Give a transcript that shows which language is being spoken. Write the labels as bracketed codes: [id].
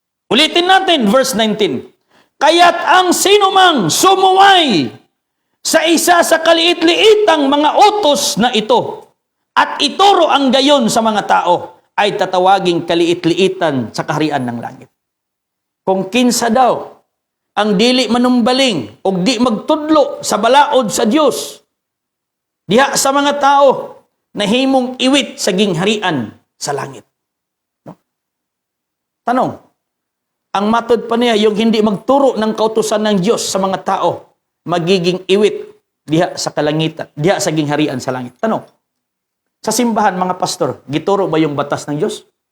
[tl] Ulitin natin verse 19. Kaya't ang sinumang sumuway sa isa sa kaliit-liitang mga utos na ito at ituro ang gayon sa mga tao ay tatawaging kaliit-liitan sa kaharian ng langit. [ceb] Kung kinsa daw ang dili manumbaling o di magtudlo sa balaod sa Diyos, diha sa mga tao na himong iwit sa gingharian sa langit. No? [tl] Tanong, ang matod pa niya, yung hindi magturo ng kautusan ng Diyos sa mga tao, magiging iwit [ceb] diha sa kalangitan, diha sa gingharian sa langit. [tl] Tanong, sa simbahan, mga pastor, gituro ba yung batas ng Diyos?